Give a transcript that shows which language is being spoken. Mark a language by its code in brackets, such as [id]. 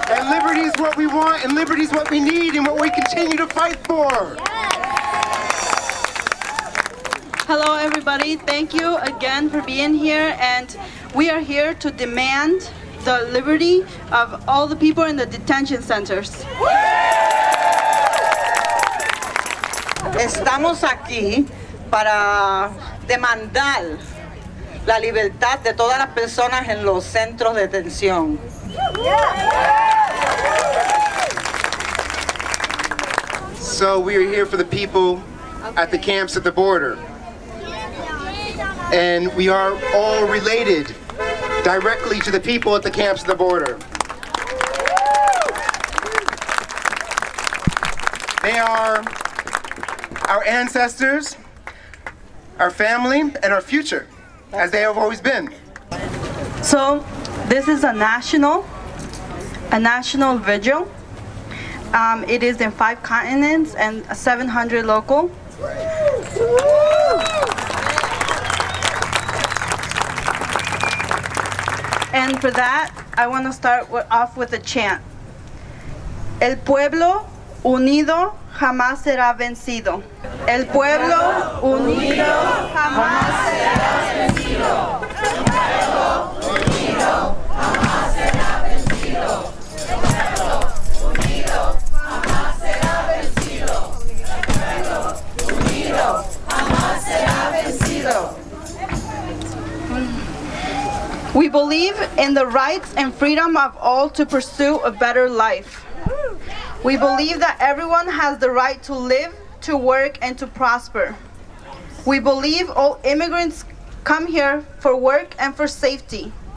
[en] Liberty is what we want, and liberty is what we need, and what we continue to fight for. Hello, everybody. Thank you again for being here, and we are here to demand the liberty of all the people in the detention centers. [es] Estamos aquí para demandar la libertad de todas las personas en los centros de detención. [en] So we are here for the people at the camps at the border. And we are all related directly to the people at the camps at the border. They are our ancestors, our family, and our future, as they have always been. So this is a national vigil. It is in 5 continents and 700 local. And for that, I want to start off with a chant. [es] El pueblo unido jamás será vencido. El pueblo unido jamás será vencido. El pueblo unido jamás será vencido. El pueblo unido jamás será vencido. El pueblo unido jamás será vencido. [en] We believe in the rights and freedom of all to pursue a better life. We believe that everyone has the right to live, to work, and to prosper. We believe all immigrants come here for work and for safety.